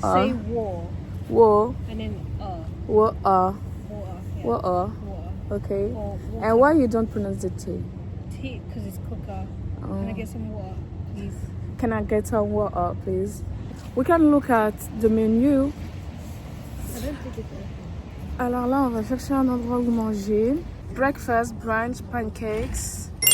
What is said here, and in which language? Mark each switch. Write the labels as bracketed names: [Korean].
[English] Say war War. and then Water. water. Yeah. Water. Water. Okay. Or water. And why you don't pronounce the T? Tea, because it's quicker. Can I get some water, please? Can I get some water, please? We can look at the menu. I don't think it's [French] Alors là, on va chercher un endroit où manger. [English] Breakfast, brunch, pancakes.